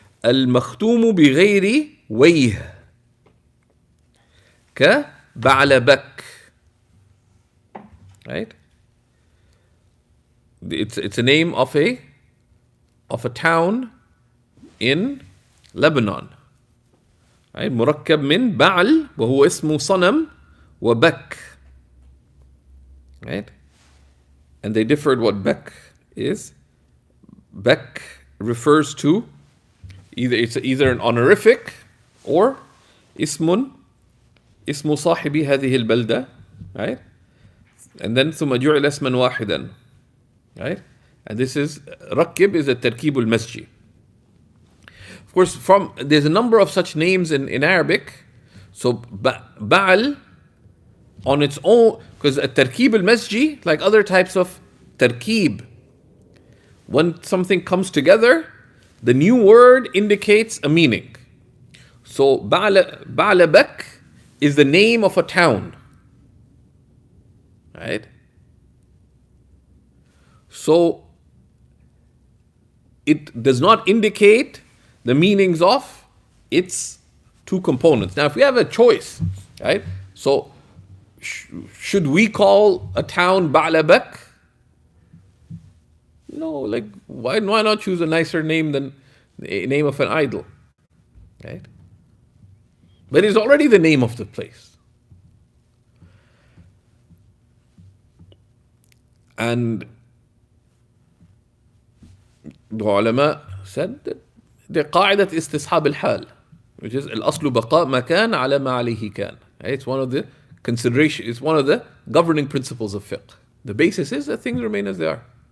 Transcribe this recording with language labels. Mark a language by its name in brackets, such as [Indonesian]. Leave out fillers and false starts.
[Arabic] المختوم بغير ويه كبعلبك. [English] Right? It's a name of a town in Lebanon. Right? [Arabic] مركب من بعل وهو اسمه صنم وبك. [English] Right? And they differed what bek is. Bek refers to either an honorific or [Arabic] اسم صاحب هذه البلدة. [English] Right? And then [Arabic] ثم جعل اسما واحدا. [English] Right? And this is ركب is a تركيب المسجي. Of course, there's a number of such names in Arabic. So Ba'al on its own, because a tarkib al-masji, like other types of tarkib, when something comes together, the new word indicates a meaning. So Ba'alabak is the name of a town. Right? So it does not indicate the meanings of its two components. Now, if we have a choice, right? So, should we call a town Ba'labak? No, like why not choose a nicer name than the name of an idol, right? But it's already the name of the place. And the ulama said that the [Arabic] قاعدة استصحاب الحال, [English] which is [Arabic] الأصل بقاء ما كان على ما عليه كان. [English] It's one of the consideration. It's one of the governing principles of fiqh. The basis is that things remain as they are.